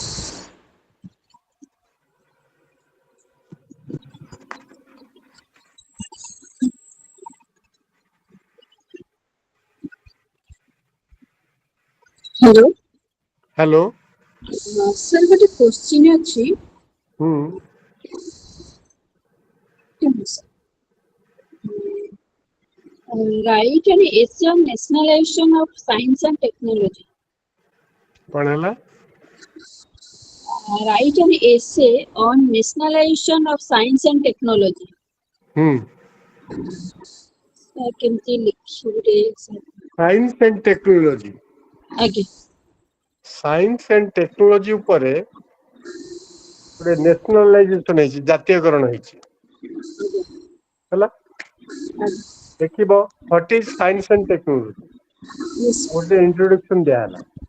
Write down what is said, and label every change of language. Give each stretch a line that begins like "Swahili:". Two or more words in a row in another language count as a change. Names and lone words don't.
Odia: ହ୍ୟାଲୋ। ହ୍ୟାଲୋ। ସାର୍ ଗୋଟେ କ୍ୱେଶ୍ଚିନ୍ ଅଛି। ହୁଁ।
English: Write an essay on nationalization of science and technology.
Odia: କଣ ହେଲା?
English: Write an essay on nationalization of science and technology.
Odia: କେମିତି ଲେଖିବେ ସାର୍?
English: science and technology.
Odia: ଆଜ୍ଞା।
English: science and technology
Odia: ଉପରେ ଗୋଟେ ନ୍ୟାସନାଲାଇଜେସନ ହେଇଛି, ଜାତୀୟକରଣ ହେଇଛି। ହେଲା, ଦେଖିବ
English: what is science and technology,
Odia: ଗୋଟେ ଇଣ୍ଟ୍ରୋଡକ୍ସନ ଦିଆହେଲା।